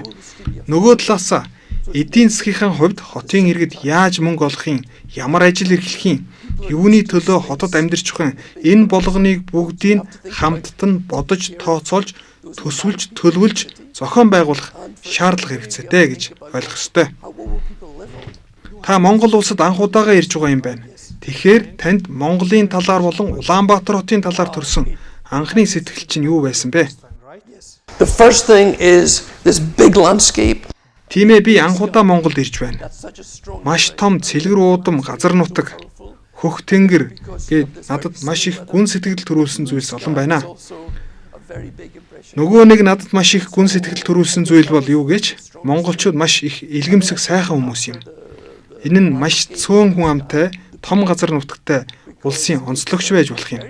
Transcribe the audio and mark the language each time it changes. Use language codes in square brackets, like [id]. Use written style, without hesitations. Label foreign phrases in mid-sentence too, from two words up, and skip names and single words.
[mn] Нөгөө талаасаа эдийн засгийн хувьд хотын иргэд яаж мөнгө олохын, ямар ажил эрхлэхийн, юуны төлөө хотод амьдарч ухын энэ болгоныг бүгдийг хамтд нь бодож тооцоолж, төсвөлж, төлөвлөж, зохион байгуулах шаардлага хэрэгцээтэй гэж ойлгох ёстой. Та Монгол улсад анх удаага ирж байгаа юм байна. Тэгэхээр танд Монголын талаар болон Улаанбаатар хотын талаар төрсэн анхны сэтгэл чинь юу байсан бэ? [en] The first thing is this big landscape. [mn] Тийм ээ, би анх удаа Монголд ирж байна. Маш том цэлгэр уудам газар нутаг, хөх тэнгэр гээд надад маш их гүн сэтгэл төрүүлсэн зүйлс олон байна. Нөгөө нэг надад маш их гүн сэтгэл төрүүлсэн зүйл бол юу гэж? Монголчууд маш их илгэмсэг сайхан хүмүүс юм. Энэ нь маш цөөн хүн амтай, том газар нутагтай улсын онцлогч байж болох юм.